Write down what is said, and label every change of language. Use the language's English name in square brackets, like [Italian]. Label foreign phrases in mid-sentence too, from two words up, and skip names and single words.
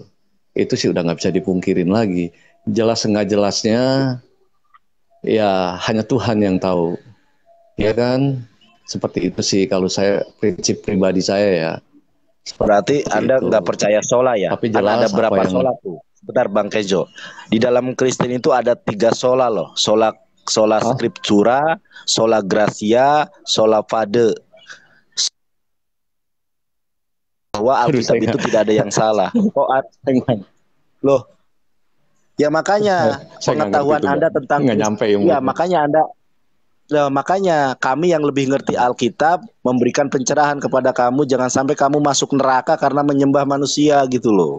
[Indonesian] Itu sih udah nggak bisa dipungkirin lagi. Jelas nggak jelasnya ya hanya Tuhan yang tahu, ya kan. Seperti itu sih kalau saya, prinsip pribadi saya ya. Berarti Anda nggak percaya sola ya? Tapi Kan jelas ada berapa yang... sola tuh? Sebentar Bang Kejo. Di dalam Kristen itu ada 3 sola loh. [Latin] Sola scriptura, sola gratia, sola fide. [Indonesian] Bahwa Alkitab itu tidak ada yang salah. Kok loh? Ya makanya pengetahuan Anda tentang ya makanya Anda makanya kami yang lebih ngerti Alkitab memberikan pencerahan kepada kamu, jangan sampai kamu masuk neraka karena menyembah manusia gitu loh.